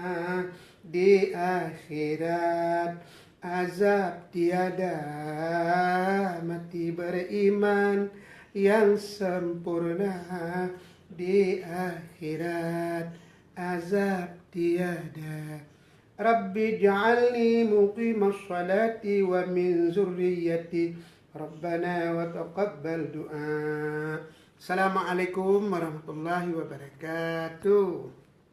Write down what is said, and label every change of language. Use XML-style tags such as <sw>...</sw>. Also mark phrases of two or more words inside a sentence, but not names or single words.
<ms>Di akhirat azab tiada, mati beriman yang sempurna. Di akhirat azab tiada.</ms> <ar>ربِّ اجعلني مقيم الصلاة ومن ذريتي ربنا وتقبل دعاء. السلام عليكم ورحمة الله وبركاته.</ar>